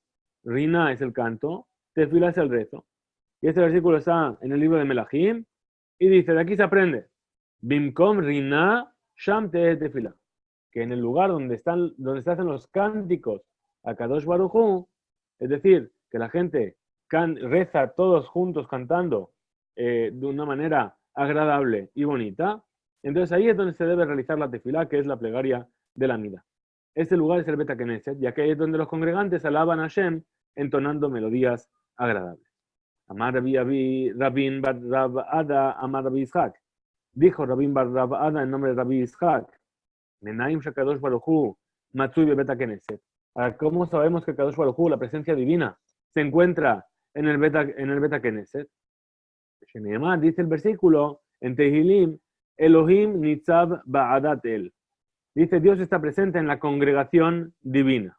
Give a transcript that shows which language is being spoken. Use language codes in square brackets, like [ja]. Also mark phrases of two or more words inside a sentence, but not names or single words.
[es] Rina es el canto, tefilá es el rezo. Y este versículo está en el libro de Melahim y dice, de aquí se aprende, [he] במקום רינה שם תהא תפילה, [es] que en el lugar donde se hacen los cánticos a Kadosh Baruj Hu, es decir, que la gente reza todos juntos cantando de una manera agradable y bonita, entonces ahí es donde se debe realizar la tefilá, que es la plegaria de la mida. Este lugar es el Bet HaKnesset, ya que es donde los congregantes alaban a Hashem entonando melodías agradables. [he] אמר רבין בר רב אדא אמר רבי יצחק. [es] Dijo Rabin Bar Rab Ada en nombre de Rabbi Ishak, [he] מנין שהקדוש ברוך הוא מצוי בבית הכנסת. [es] ¿Cómo sabemos que Kadosh Baruj Hu, la presencia divina, se encuentra en el Bet HaKnesset? Sheneemar, dice el versículo en Tehilim, [he] אלהים נצב בעדת אל. [es] Dice, Dios está presente en la congregación divina.